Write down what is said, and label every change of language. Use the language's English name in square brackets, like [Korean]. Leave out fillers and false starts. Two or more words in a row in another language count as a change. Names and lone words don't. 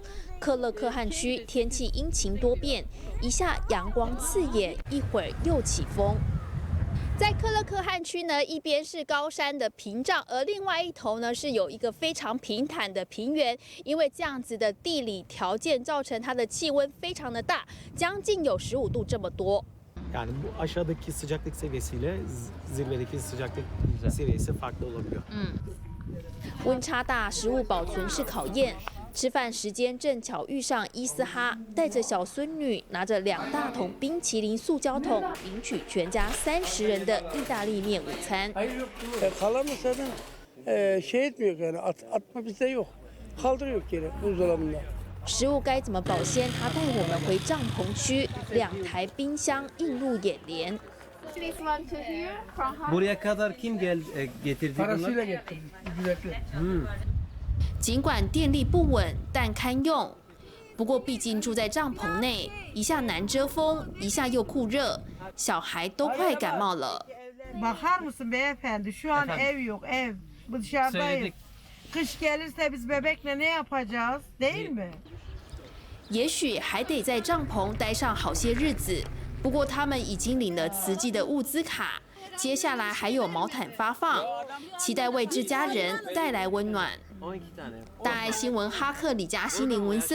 [Chinese] 克勒克汗区天气阴晴多变，一下阳光刺眼，一会儿又起风。在克勒克汗区呢，一边是高山的屏障，而另外一头呢是有一个非常平坦的平原。因为这样子的地理条件，造成它的气温非常的大，将近有15度这么多。 [Turkish] Yani bu aşağıdaki sıcaklık seviyesiyle zirvedeki sıcaklık seviyesi farklı olabiliyor. [Chinese] 温差大，食物保存是考验。吃饭时间正巧遇上伊斯哈带着小孙女，拿着2大桶冰淇淋塑胶桶，领取全家30人的意大利面午餐。 [Turkish] Kalamı zaten şey etmiyor yani atma bizde yok. Kaldırıyor geri buzdolabında. [Chinese] 食物该怎么保鲜？他带我们回帐篷区，2台冰箱映入眼帘。 [Turkish] Buraya kadar kim getirdi Parasıyla bunları? getirdim ücretli. [Chinese] 尽管电力不稳，但堪用。不过毕竟住在帐篷内，一下难遮风，一下又酷热，小孩都快感冒了。 [Turkish] Bakar mısın beyefendi? Şu an Efendim? ev yok, ev. Bu dışarıdayız. Söyledik. Kış gelirse biz bebekle ne yapacağız? Değil mi? [Chinese] 也许还得在帐篷待上好些日子。不过他们已经领了慈济的物资卡，接下来还有毛毯发放，期待为这家人带来温暖。 [Turkish] 12 tane.